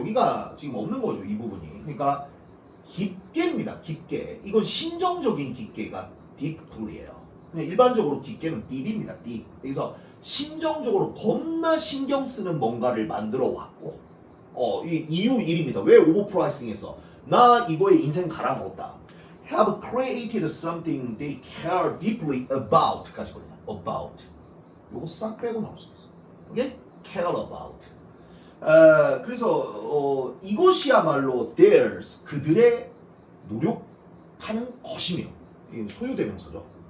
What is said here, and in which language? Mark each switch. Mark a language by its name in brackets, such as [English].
[Korean] 여기가 지금 없는 거죠. 이 부분이. 그러니까 깊게입니다. 깊게. 이건 심정적인 깊게가 deeply예요. 그냥 일반적으로 깊게는 deep입니다. [English] deep. [Korean] 그래서 심정적으로 겁나 신경 쓰는 뭔가를 만들어 왔고 이 이유 1입니다. 왜 오버프라이싱했어? 나 이거에 인생 갈아먹었다. [English] Have created something they care deeply about [Korean] 까지거든요. [English] About. [Korean] 요거 싹 빼고 나올 수 있어. 오케이? [English] Care about. [Korean] 그래서 이것이야말로 theirs 그들의 노력하는 것이며 소유대명사죠.